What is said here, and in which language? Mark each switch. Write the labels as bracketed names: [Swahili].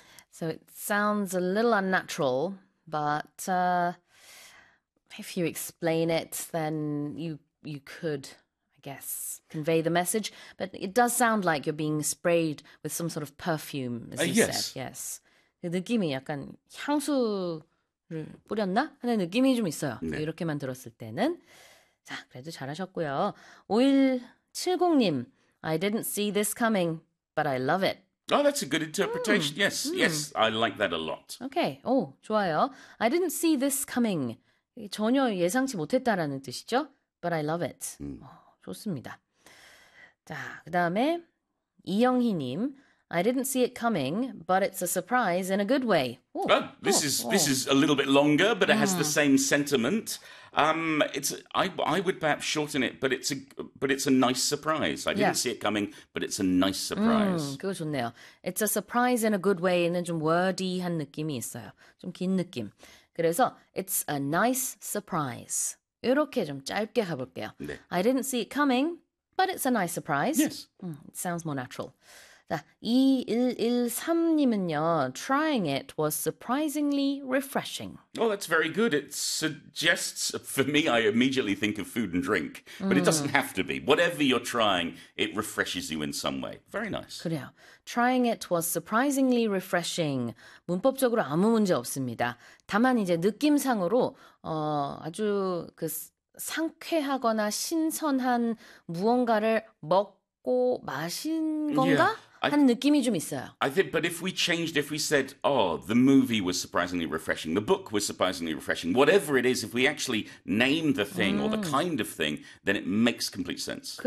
[English] So it sounds a little unnatural, but if you explain it, then you could, I guess, convey the message. But it does sound like you're being sprayed with some sort of perfume, as you said. Yes. Yes. [Korean] 그 느낌이 약간 향수 뿌렸나 하는 느낌이 좀 있어요. 네. 이렇게만 들었을 때는. 자, 그래도 잘하셨고요. [English] 5170님, I didn't see this coming, but I love it. Oh, that's a good interpretation. Yes, I like that a lot. Okay. [Korean] 오, 좋아요. [English] I didn't see this coming. [Korean] 전혀 예상치 못했다라는 뜻이죠. [English] But I love it. [Korean] 좋습니다. 자, 그다음에 [English] 이영희님, I didn't see it coming, but it's a surprise in a good way. [Korean] 오, 오, 오. [English] this is a little bit longer, but it has the same sentiment. I would perhaps shorten it, but it's a nice surprise. I didn't see it coming, but it's a nice surprise. [Korean] 그거 좋네요. [English] It's a surprise in a good way [Korean] 는 좀 wordy한 느낌이 있어요. 좀긴 느낌. 그래서 [English] it's a nice surprise. [Korean] 이렇게 좀 짧게 가볼게요. 네. [English] I didn't see it coming, but it's a nice surprise. Yes. It sounds more natural. [Korean] 자, 2113님은요, [English] trying it was surprisingly refreshing. Oh, that's very good. It suggests, for me, I immediately think of food and drink, but it doesn't have to be. Whatever you're trying, it refreshes you in some way. Very nice. [Korean] 그래요. [English] Trying it was surprisingly refreshing. [Korean] 문법적으로 아무 문제 없습니다. 다만 이제 느낌상으로 아주 그 상쾌하거나 신선한 무언가를 먹고 마신 [English] Yeah. [Korean] 건가 하는 느낌이 좀 있어요. [English] I think, but if we changed, if we said, oh, the movie was surprisingly refreshing, the book was surprisingly refreshing, whatever it is, if we actually name the thing or the kind of thing, then it makes complete sense.